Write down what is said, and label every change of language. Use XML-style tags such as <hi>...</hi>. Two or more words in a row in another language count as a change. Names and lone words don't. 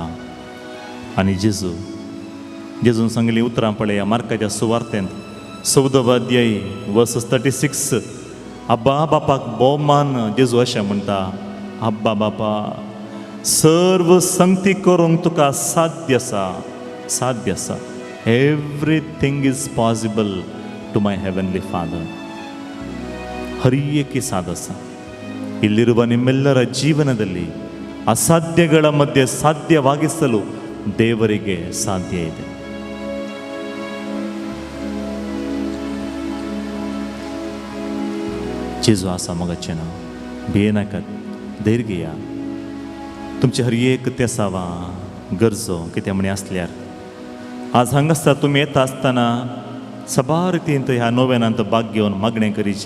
<kok>आनी जेजून सांगली उतरां पळया मार्काच्या सुवार्तेंत 14 अध्याय वर्सेस 36. अब्बा बापाक भोवमान जेजू अशें म्हणटा. अब्बा बापा, सर्व संगती करूंक तुका साध्य आसा, साध्य आसा.</kok> <en>Everything is possible to my heavenly Father.</en> <kn>ಹರಿಯಕ್ಕೆ ಸಾಧಸ. ಇಲ್ಲಿರುವ ನಿಮ್ಮೆಲ್ಲರ ಜೀವನದಲ್ಲಿ ಅಸಾಧ್ಯಗಳ ಮಧ್ಯೆ ಸಾಧ್ಯವಾಗಿಸಲು ದೇವರಿಗೆ ಸಾಧ್ಯ ಇದೆ.</kn> <kok>जेजू आसा मोगाचें नांव. भियेनाकात, धैर्य घेया. तुमचे हर एक तेसावा गरजो कितें म्हणी आसल्यार आज हांगासर तुमी येता आसतना सबा रितीन ह्या नोवेनांत भाग घेवन मागणें करीचें.</kok>